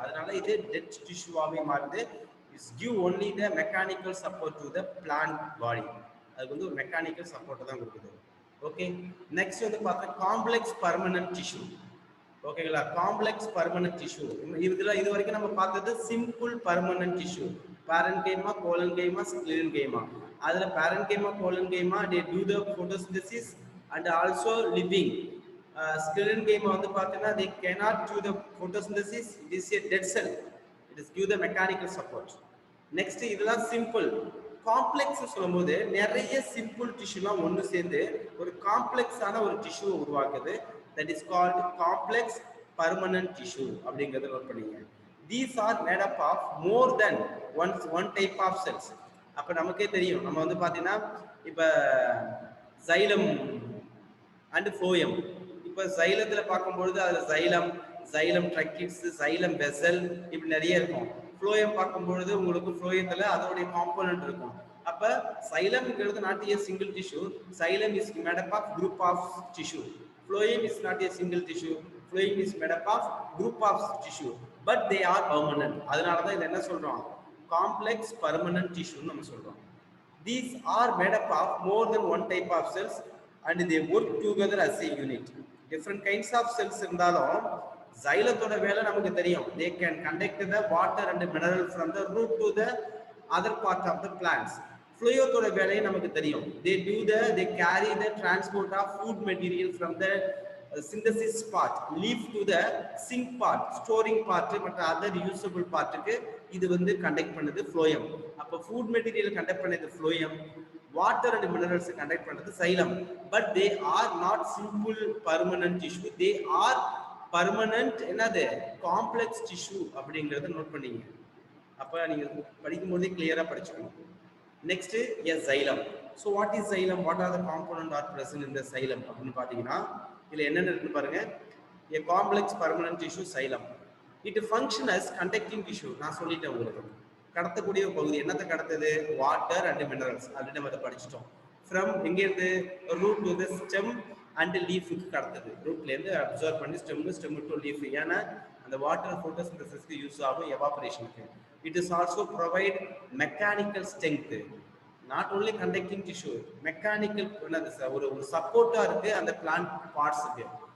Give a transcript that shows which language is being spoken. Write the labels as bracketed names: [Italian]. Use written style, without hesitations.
[Tamil] அதனால இது டெட் டிஷ்யூவாகவே மாறுது. [English] It's give only the mechanical support to the plant body. [Tamil] அதுக்கு வந்து ஒரு மெக்கானிக்கல் சப்போர்ட்டை தான் கொடுக்குது. ஓகே, நெக்ஸ்ட் வந்து பார்த்தா காம்ப்ளெக்ஸ் பர்மனன்ட் டிஷ்யூ. ஓகேங்களா, காம்ப்ளெக்ஸ் பர்மனன்ட் டிஷ்யூ. இது வரைக்கும் நம்ம பார்த்தது simple permanent tissue, parenchyma collenchyma ஸ்க்ளீரன்கைமா. அதுல parenchyma collenchyma [English] they do the photosynthesis and also living. Sclerenchyma வந்து பார்த்தீங்கன்னா they cannot do the photosynthesis, it is a dead cell, it is give the mechanical support. [Tamil] Next இதெல்லாம் simple. Complex சொல்லும்போது நிறைய simple டிஷ்யூலாம் ஒன்று சேர்ந்து ஒரு காம்ப்ளெக்ஸான ஒரு டிஷ்யூவை உருவாக்குது. [English] That is called complex permanent tissue அப்படிங்கிறத note பண்ணிங்க. These are made up of more than one type of cells. [Tamil] அப்போ நமக்கே தெரியும், நம்ம வந்து பார்த்தீங்கன்னா இப்போ சைலம் அண்ட் ஃபோயம். இப்போ சைலத்தில் பார்க்கும்பொழுது அதில் சைலம் ட்ரக்கிட்ஸ், சைலம் வெசல் இப்படி நிறைய இருக்கும். ஃப்ளோயம் பார்க்கும்பொழுது உங்களுக்கு ஃப்ளோயத்தில் அதோடைய காம்போனன்ட் இருக்கும். [English] அப்போ சைலம்ங்கிறது not a single tissue, xylem is made up of group of tissue. Phloem is not a single tissue, phloem is made up of group of tissue, but they are permanent. [Tamil] அதனால தான் இது என்ன சொல்றோம், complex permanent டிஷ்யூன்னு நம்ம சொல்றோம். [English] These are made up of more than one type of cells and they work together as a unit. Different kinds of cells [Tamil] இருந்தாலும் xylatoட வேலை நமக்கு தெரியும். [English] They can conduct the water and mineral from the root to the other part of the plants. [Tamil] ஃப்ளோயோத்தோட வேலையை நமக்கு தெரியும். [English] they carry the transport of food material from the synthesis part leaf to the sink part, storing part மற்ற other usable partக்கு [Tamil] இது வந்து conduct பண்ணுது phloem. அப்போ food material conduct பண்ணது phloem, water and minerals conduct பண்ணது xylem. [English] But they are not simple permanent tissue, they are permanent என்னது complex tissue அப்படிங்கிறத note பண்ணீங்க. [Tamil] அப்போ நீங்க படிக்கும்போதே கிளியரா படிச்சுக்கணும். [English] Next is xylem. So what is xylem? What are the components are present in the xylem [Tamil] அப்படினு பாத்தீங்கன்னா இதுல என்னென்ன இருக்கு பாருங்க. [English] A complex permanent tissue xylem. It function as conducting tissue. [Tamil] நான் சொல்லிட்டேன் உங்களுக்கு. கடத்தக்கூடிய ஒரு பகுதி. என்னத்தை கடத்துது? Water and minerals. ஆல்ரெடி நம்ம அதை படிச்சிட்டோம். ஃப்ரம் எங்கேருந்து root to the stem and லீஃபுக்கு கடத்துது. ரூட்லேருந்து observe பண்ணி ஸ்டெம் டு லீஃப். ஏன்னா அந்த வாட்டர் ஃபோட்டோசிந்தசிஸ்க்கு யூஸ் ஆகும், எவாபரேஷனுக்கு. [English] it is also provide mechanical strength, not only conducting tissue, [Tamil] mechanical ஒரு சப்போர்ட்டா இருக்கு அந்த பிளான்ட் பார்ட்ஸுக்கு.